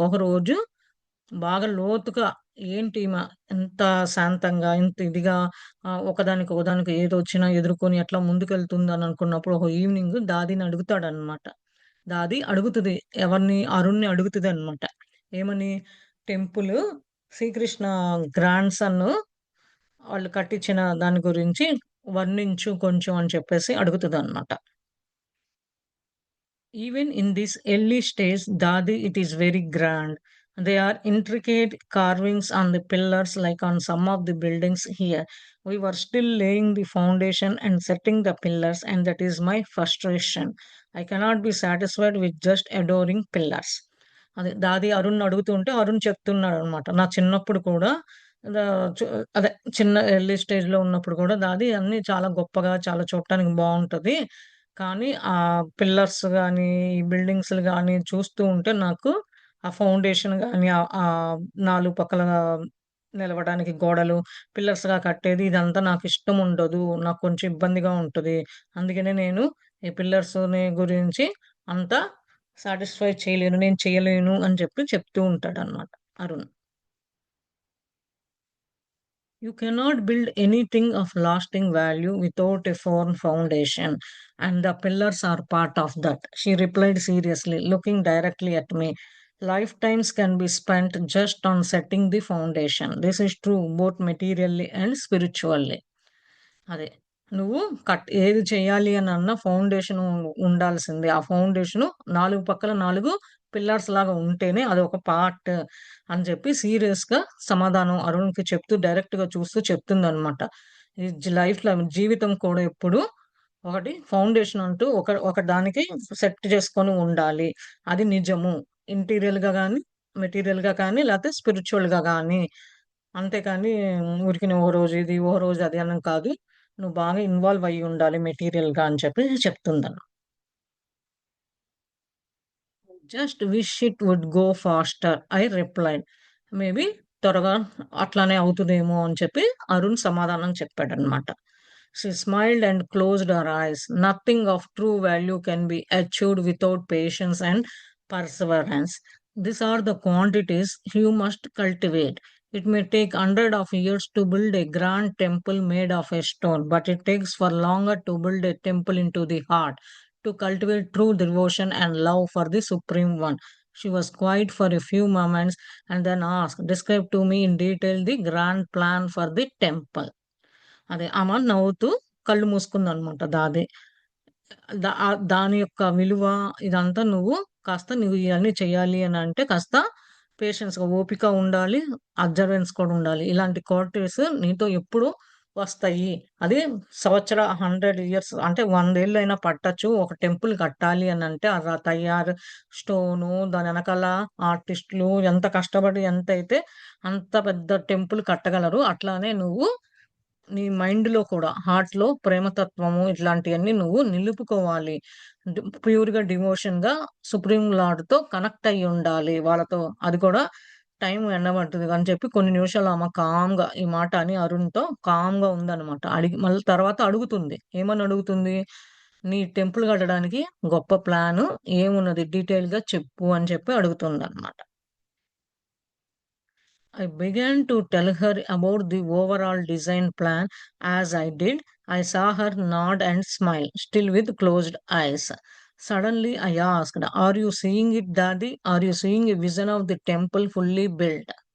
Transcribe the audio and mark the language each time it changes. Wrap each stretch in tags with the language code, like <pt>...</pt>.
<te>ఒకరోజు బాగా లోతుగా ఏంటీమ ఇంత శాంతంగా, ఇంత ఇదిగా ఒకదానికి ఒకదానికి ఏదొచ్చినా ఎదుర్కొని ఎట్లా ముందుకెళ్తుందని అనుకున్నప్పుడు ఒక ఈవినింగ్ దాదిని అడుగుతాడనమాట. దాది అడుగుతది. ఎవరిని? అరుణ్‌ని అడుగుతదనమాట. ఏమని? టెంపులు శ్రీకృష్ణ గ్రాండ్ సన్ వాళ్ళు కట్టించిన దాని గురించి వర్ణించు కొంచెం అని చెప్పేసి అడుగుతదనమాట.</te> <en>Even in this early stage, Dadi, it is very grand. They are intricate carvings on the pillars, like on some of the buildings here. We were still laying the foundation and setting the pillars, and that is my frustration. I cannot be satisfied with just adoring pillars.</en> <te>అదే దాది అరుణ్ అడుగుతుంటే అరుణ్ చెప్తున్నాడు అనమాట. నా చిన్నప్పుడు కూడా దా చు అదే చిన్న ఎర్లీ స్టేజ్‌లో ఉన్నప్పుడు కూడా దాది అన్నీ చాలా గొప్పగా, చాలా చూడటానికి బావుంటది. కానీ ఆ పిల్లర్స్ గాని, ఈ బిల్డింగ్స్‌లు గాని చూస్తూ ఉంటే నాకు ఆ ఫౌండేషన్ గాని, ఆ 4 పక్కల నిలవడానికి గోడలు, పిల్లర్స్‌గా కట్టేది ఇదంతా నాకిష్టముండదు. నాకు కొంచెం ఇబ్బందిగా ఉంటది. అందుకనే నేను ఈ పిల్లర్స్‌ని గురించి అంత సాటిస్ఫై చేయలేను. నేను చేయలేను అని చెప్పి చెప్తూ ఉంటాడనమాట Arun.</te> <en>You cannot build anything of lasting value without a firm foundation, and the pillars are part of that. She replied seriously, looking directly at me. Lifetimes can be spent just on setting the foundation. This is true both materially and spiritually.</en> <te>అదే. నువ్వు ఏది చేయాలి అనన్నా foundation ఉండాల్సిందే. ఆ foundation 4 పక్కల 4 pillars లాగా ఉంటేనే అదొక పార్ట్ అని చెప్పి సీరియస్‌గా సమాధానం అరుణ్‌కి చెప్తూ డైరెక్ట్‌గా చూస్తూ చెప్తుందనమాట. ఈ లైఫ్‌లో జీవితం కూడా ఎప్పుడు ఒకటి ఫౌండేషన్ అంటూ ఒక దానికి సెట్ చేసుకొని ఉండాలి. అది నిజము. ఇంటీరియర్‌గా గాని, మెటీరియల్‌గా కానీ, లేతే స్పిరిచ్యువల్‌గా గాని. అంతేకానీ ఊరికనే ఓ రోజు ఇది, ఓ రోజు అది అని కాదు. నువ్వు బాగా ఇన్వాల్వ్ అయ్యి ఉండాలి మెటీరియల్‌గా అని చెప్పి చెప్తుందను.</te> <en>Just wish it would go faster I replied.</en> <te>Maybe త్వరగా అట్లానే అవుతదేమో అని చెప్పి అరుణ్ సమాధానం చెప్పాడన్నమాట.</te> <en>She smiled and closed her eyes. Nothing of true value can be achieved without patience and perseverance. These are the quantities you must cultivate. It may take hundred of years to build a grand temple made of a stone, but it takes far longer to build a temple into the heart, to cultivate true devotion and love for the Supreme One. She was quiet for a few moments and then asked, describe to me in detail the grand plan for the temple.</en> <te>అదే ఆమె నవ్వుతూ కళ్ళు మూసుకుందనమాట దాది. దాని యొక్క విలువ ఇదంతా నువ్వు ఇయన్నీ చేయాలి అనంటే కాస్త పేషెన్స్‌గా ఓపిక ఉండాలి. అబ్జర్వెన్స్ కూడా ఉండాలి. ఇలాంటి క్వాలిటీస్ నీతో ఎప్పుడు వస్తాయి. అది 100 ఇయర్స్ అంటే 100 ఏళ్ళైనా పట్టొచ్చు. ఒక టెంపుల్ కట్టాలి అనంటే తయారు స్టోను, దాని ఎనకాల ఆర్టిస్ట్‌లు ఎంత కష్టపడి ఎంతైతే అంత పెద్ద టెంపుల్ కట్టగలరు. అట్లానే నువ్వు నీ మైండ్‌లో కూడా, హార్ట్‌లో ప్రేమతత్వము ఇట్లాంటియన్నీ నువ్వు నిలుపుకోవాలి. ప్యూర్‌గా డివోషన్‌గా సుప్రీం లార్డ్‌తో కనెక్ట్ అయ్యుండాలి వాళ్ళతో. అది కూడా టైం ఎన్నబడతది అని చెప్పి కొన్ని నిమిషాలు ఆమె కామ్‌గా ఈ మాట అని అరుణ్‌తో కామ్‌గా ఉందనమాట. మళ్ళీ తర్వాత అడుగుతుంది. ఏమని అడుగుతుంది? "నీ టెంపుల్ కట్టడానికి గొప్ప ప్లాను ఏమున్నది? డీటెయిల్‌గా చెప్పు" అని చెప్పి అడుగుతుందనమాట.</te> <en>I began to tell her about the overall design plan. As I did, I saw her nod and smile, still with closed eyes. Suddenly, I asked, are you seeing it, Daddy? Are you seeing a vision of the temple fully built?</en>